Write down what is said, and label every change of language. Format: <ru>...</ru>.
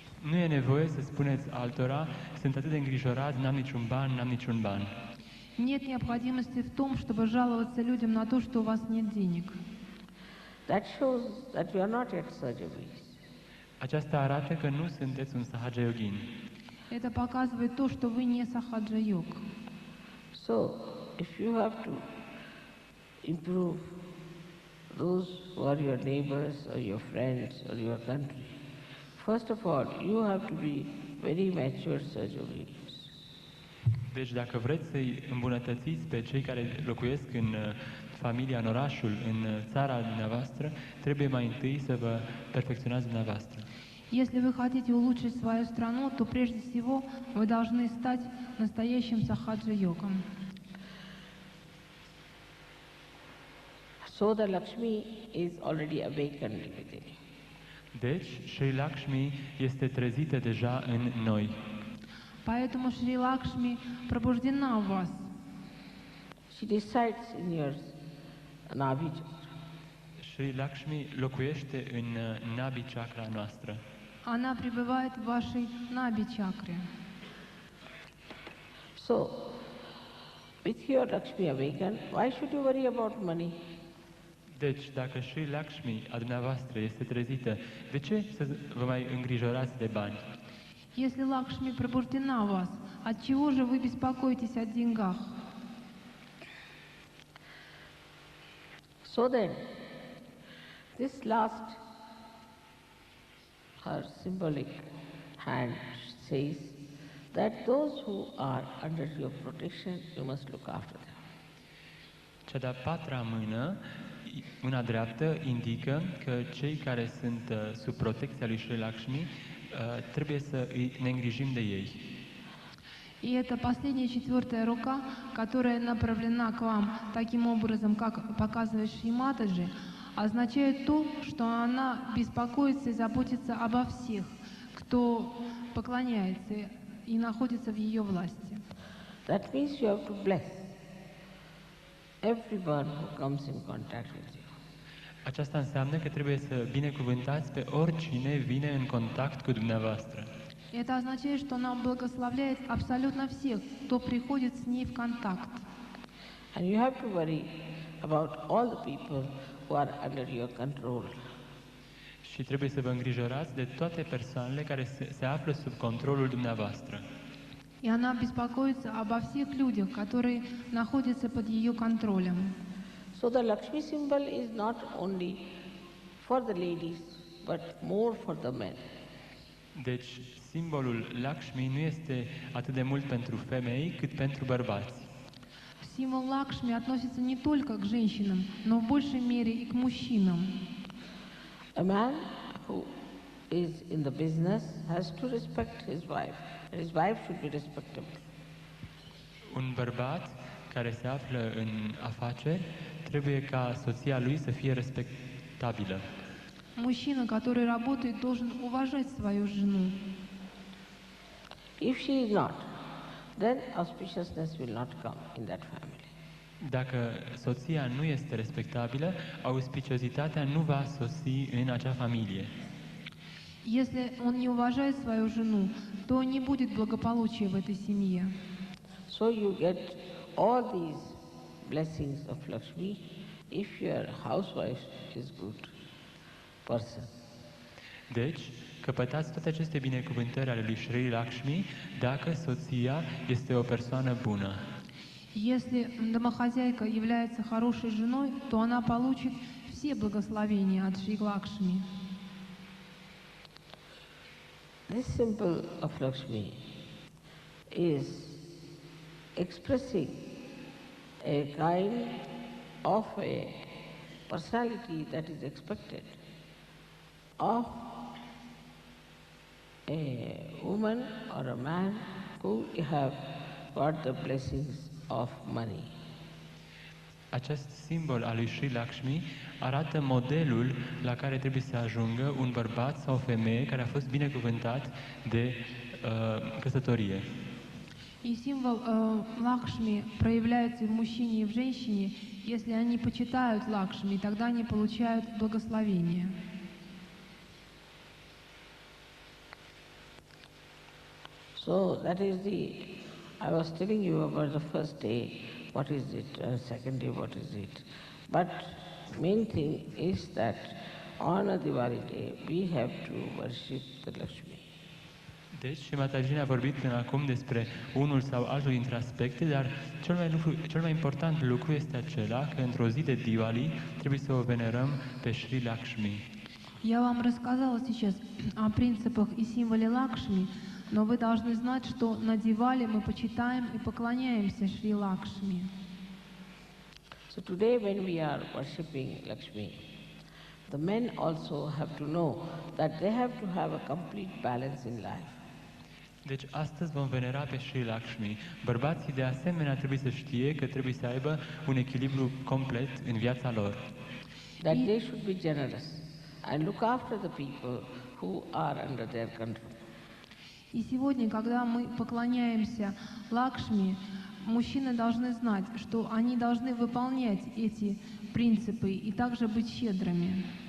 <ro>Nu e nevoie să spuneți altora, sunt atât de îngrijorat, n-am niciun ban.</ro> <ru>Нет необходимости в том, чтобы жаловаться людям на то, что у вас нет денег.</ru> <en>That shows that you are not yet Sahaja-yogis.</en> <ro>Aceasta arată că nu sunteți un Sahaja Yogin.</ro> <ru>Это показывает то, что вы не сахаджа-йог.</ru> <en>So, if you have to improve those who are your neighbors or your friends or your country, first of all, you have to be very mature Sahaja-yogis.</en> <ro>Deci dacă vreți să-i îmbunătățiți pe cei care locuiesc în familia, în orașul, în țara dumneavoastră, trebuie mai întâi să vă perfecționați dumneavoastră.</ro> <ru>Если вы хотите улучшить свою страну, то прежде всего вы должны стать настоящим сахаджа-йогом.</ru> <en>So the Lakshmi is already awakened within you.</en> <ro>Deci, Shri Lakshmi este trezită deja în noi.</ro> <ru>Поэтому Шри Лакшми пробуждена в вас.</ru> <en>She resides in your Nabhi chakra.</en> <ro>Shri Lakshmi locuiește în Nabi chakra noastră.</ro> <ru>Она пребывает в вашей Наби-чакре.</ru> <en>So, with your Lakshmi awakened, why should you worry about money?</en> <ro>Deci, dacă Shri Lakshmi a dumneavoastră este trezită, de ce să vă mai îngrijorați de bani?</ro> <ru>Если Лакшми пробуждена в вас, отчего же вы беспокоитесь о деньгах?</ru> <en>So then, this last, her symbolic hand says that those who are under your protection, you must look after them.</en> <ro>Cea de-a patra mână, mâna dreaptă, indică că cei care sunt sub protecția lui Shri Lakshmi trebuie să ne îngrijim de ei.</ro> <ru>И это последняя четвертая рука, которая направлена к вам таким образом, как показывает Шри Матаджи, означает то, что она беспокоится и заботится обо всех, кто поклоняется и находится в ее власти.</ru> <en>That means you have to bless everyone who comes in contact with you.</en> <ro>Aceasta înseamnă că trebuie să binecuvântați pe oricine vine în contact cu dumneavoastră.</ro> <ru>Это означает, что она благословляет абсолютно всех, кто приходит с ней в контакт.</ru> <en>And you have to worry about all the people who are under your control.</en> <ro>Și trebuie să vă îngrijorați de toate persoanele care se află sub controlul dumneavoastră.</ro> <ru>И она беспокоится обо всех людях, которые находятся под ее контролем.</ru> <en>So the Lakshmi symbol is not only for the ladies, but more for the men.</en> <ro>Deci, simbolul Lakshmi nu este atât de mult pentru femei, cât pentru bărbați.</ro> <ru>Символ Лакшми относится не только к женщинам, но в большей мере и к мужчинам.</ru> <en>A man who is in the business has to respect his wife. His wife should be respectable.</en> <ro>Un bărbat care se află în afaceri trebuie ca soția lui să fie respectabilă.</ro> <ru>Мужчина, который работает, должен уважать свою жену.</ru> <en>If she is not, then auspiciousness will not come in that family.</en> <ro>Dacă soția nu este respectabilă, auspiciozitatea nu va sosi în acea familie.</ro> <ru>Если он не уважает свою жену, то не будет благополучия в этой семье.</ru> <en>So you get all these blessings of Lakshmi if your housewife is good person.</en> <ro>Deci, căpătați toate aceste binecuvântări ale lui Shri Lakshmi dacă soția este o persoană bună.</ro> <ru>Если домохозяйка является хорошей женой, то она получит все благословения от Шри Лакшми.</ru> <en>This symbol of Lakshmi is expressing a kind of a personality that is expected of a woman or a man who have got the blessings of money.</en> <ro>Acest simbol al lui Sri Lakshmi arată modelul la care trebuie să ajungă un bărbat sau o femeie care a fost binecuvântat de căsătorie.</ro> <ru>И символ Лакшми проявляется и в мужчине, и в женщине. Если они почитают Лакшми, тогда они получают благословение.</ru> <en>So that is I was telling you about the first day, what is it, second day, what is it. But main thing is that on a Diwali day, we have to worship the Lakshmi.</en> <ro>Deci, Mataji ne-a vorbit până acum despre unul sau altul dintre aspecte, dar cel mai important lucru este acela că într-o zi de Diwali trebuie să o venerăm pe Sri Lakshmi.</ro> <ru>Я вам рассказала сейчас о принципах и символе Лакшми, но вы должны знать, что на Дивали мы почитаем и поклоняемся Шри Лакшми.</ru> <en>So today when we are worshipping Lakshmi, the men also have to know that they have to have a complete balance in life.</en> <ro>Deci astăzi vom venera pe Sri Lakshmi. Bărbații de asemenea trebuie să știe că trebuie să aibă un echilibru complet în viața lor.</ro> <en>That they should be generous and look after the people who are under their control.</en> <ru>И сегодня, когда мы поклоняемся Лакшми, мужчины должны знать, что они должны выполнять эти принципы и также быть щедрыми.</ru>